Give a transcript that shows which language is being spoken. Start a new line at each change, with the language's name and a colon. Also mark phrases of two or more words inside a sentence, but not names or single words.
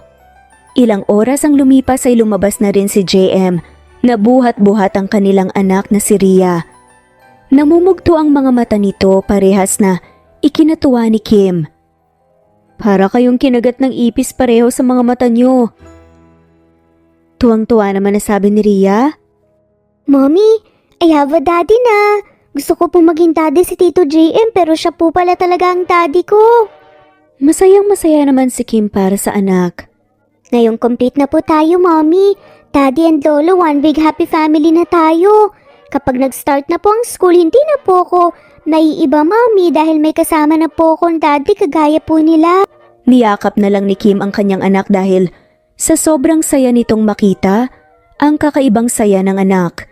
Filipino: Ilang oras ang lumipas ay lumabas na rin si JM na buhat-buhat ang kanilang anak na si Rhea. Namumugto ang mga mata nito parehas na ikinatuwa ni Kim. Para kayong kinagat ng ipis pareho sa mga mata niyo. Tuwang-tuwa naman na sabi ni Rhea. Mommy,
English: I have a daddy na.
Filipino: Gusto ko pong maging daddy si Tito JM pero siya po pala talaga ang daddy ko. Masayang-masaya naman si Kim para sa anak. Ngayong complete na po tayo, Mommy.
English: Daddy and Lolo, one big happy family na tayo.
Filipino: Kapag nag-start na po ang school, hindi na po ako naiiba, Mommy, dahil may kasama na po akong daddy kagaya po nila. Niyakap na lang ni Kim ang kanyang anak dahil sa sobrang saya nitong makita ang kakaibang saya ng anak.